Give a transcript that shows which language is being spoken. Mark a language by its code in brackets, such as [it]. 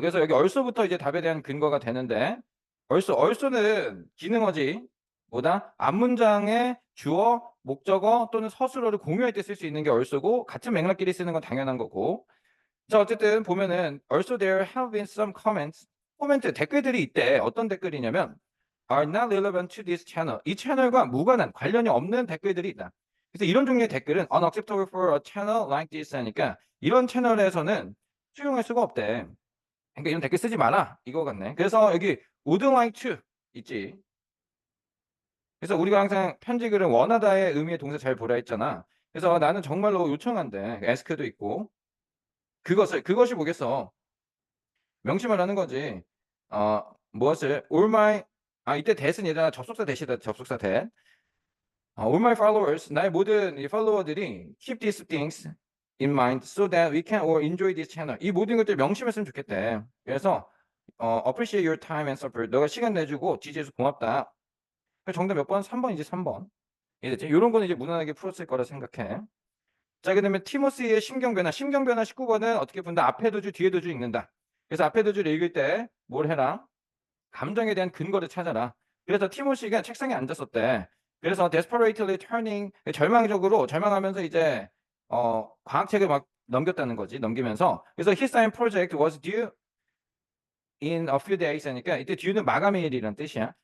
[ko] 그래서 여기 얼소부터 이제 답에 대한 근거가 되는데 얼소는 기능어지. 뭐다? 앞문장에 주어, 목적어 또는 서술어를 공유할 때 쓸 수 있는 게 얼소고 같은 맥락끼리 쓰는 건 당연한 거고 자, 어쨌든 보면은 [en] also there have been some comments. [ko] 코멘트 댓글들이 있대. 어떤 댓글이냐면 [en] are not relevant to this channel. [ko] 이 채널과 무관한 관련이 없는 댓글들이 있다. 그래서 이런 종류의 댓글은 [en] unacceptable for a channel like this [ko] 하니까 이런 채널에서는 수용할 수가 없대. 그러니까 이런 댓글 쓰지 마라. 이거 같네. 그래서 여기 [en] would like to [ko] 있지. 그래서 우리가 항상 편지글은 원하다의 의미의 동사 잘 보라 했잖아. 그래서 나는 정말로 요청한대. ask도 있고. 그것이 뭐겠어? 명심을 하는 거지. 무엇을 [en] all my [ko] 이때 that은 얘들아 접속사 that이다. 접속사 that. [en] all my followers [ko] 나의 모든 이 팔로워들이 [en] keep these things in mind so that we can all enjoy this channel. [ko] 이 모든 것들 명심했으면 좋겠대. 그래서 [en] appreciate your time and support. [ko] 너가 시간 내주고 지지해서 고맙다. 그래서 정답 몇 번? 3번이지 3번. 이해됐지? 이런 거는 이제 무난하게 풀었을 거라 생각해. 자, 그다음에 티모시의 심경변화. 심경변화 19번은 어떻게 푼다? 앞에도 주, 뒤에도 주 읽는다. 그래서 앞에도 주를 읽을 때 뭘 해라? 감정에 대한 근거를 찾아라. 그래서 티모시가 책상에 앉았었대. 그래서 [en] desperately turning [ko] 절망적으로 절망하면서 이제 과학책을 막 넘겼다는 거지. 넘기면서 그래서 [en] his science project was due in a few days [ko] 하니까 이때 due는 마감일이란 뜻이야.